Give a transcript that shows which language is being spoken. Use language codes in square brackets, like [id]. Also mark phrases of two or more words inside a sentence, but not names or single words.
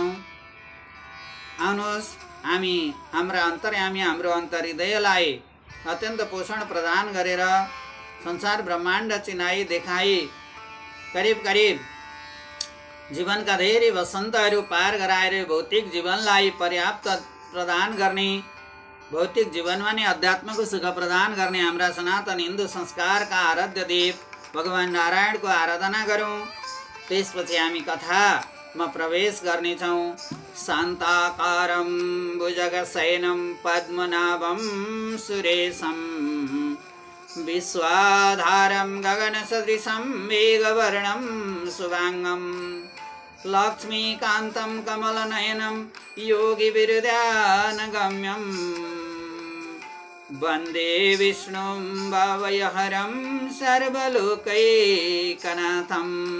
[ne] आउनुहोस्, हामी हाम्रा अन्तर्यामी हाम्रो अन्तर्हृदयलाई अत्यन्त पोषण प्रदान गरेर संसार ब्रह्माण्ड चिनाई देखाई करिब जीवनका धेरै वसन्तहरू पार गराएर भौतिक जीवनलाई पर्याप्त प्रदान गर्ने, भौतिक जीवनमा नै अध्यात्मको सुख प्रदान गर्ने हाम्रा सनातन हिन्दू संस्कारका आराध्य देव भगवान नारायणको आराधना गरौँ। त्यसपछि हामी कथामा प्रवेश गर्नेछौँ। [sa] शान्ताकारं भुजगशयनं पद्मनाभं सुरेशं विश्वाधारं गगनसदृशं मेघवर्णं शुभांगं लक्ष्मीकान्तं कमलनयनं योगिविरध्यानगम्यं वन्दे विष्णुं भवयहरं सर्वलोकैकनाथम्।